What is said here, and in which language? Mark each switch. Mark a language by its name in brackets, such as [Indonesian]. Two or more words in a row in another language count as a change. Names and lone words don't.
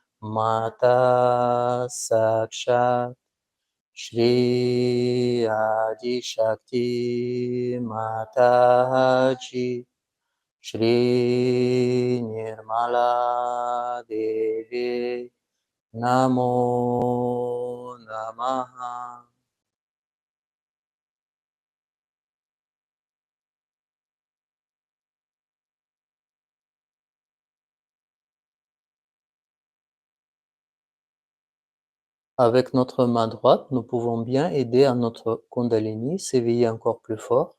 [Sanskrit] माता साक्षात् श्री आदि शक्ति माताजी श्री निर्मला देवी नमो नमः. [French] Avec notre main droite, nous pouvons bien aider à notre Kundalini s'éveiller encore plus fort.